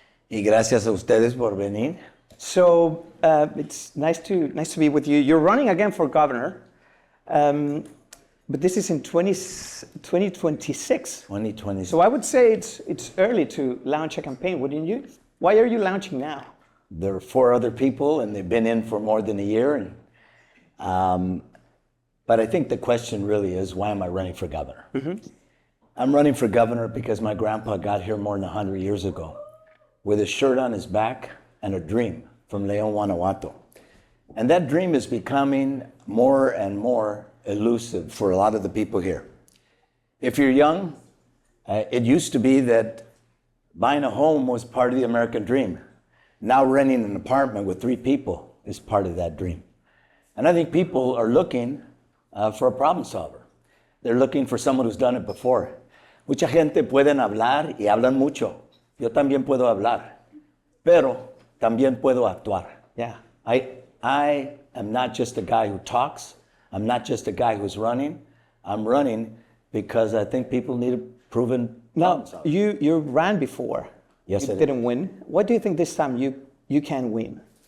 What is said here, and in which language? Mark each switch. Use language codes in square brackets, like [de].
[es] Y gracias a ustedes por venir. [en] So it's nice to be with you. You're running again for governor, but this is in 2026. 2020. So I would say it's early to launch a campaign, wouldn't you? Why are you launching now? There are 4 other people, and they've been in for more than a year. And, but I think the question really is, why am I running for governor? Mm-hmm. I'm running for governor because my grandpa got here more than 100 years ago with a shirt on his back and a dream from León, Guanajuato. And that dream is becoming more and more elusive for a lot of the people here. If you're young, it used to be that buying a home was part of the American dream. Now renting an apartment with 3 people is part of that dream. And I think people are looking for a problem solver. They're looking for someone who's done it before. [es] Mucha gente pueden hablar y hablan mucho. Yo también puedo hablar, pero también puedo actuar. [en] Yeah. I am not just a guy who talks. I'm not just a guy who's running. I'm running because I think people need a proven problem solver. You ran before. Yes, you I did. didn't win. What do you think this time you can win?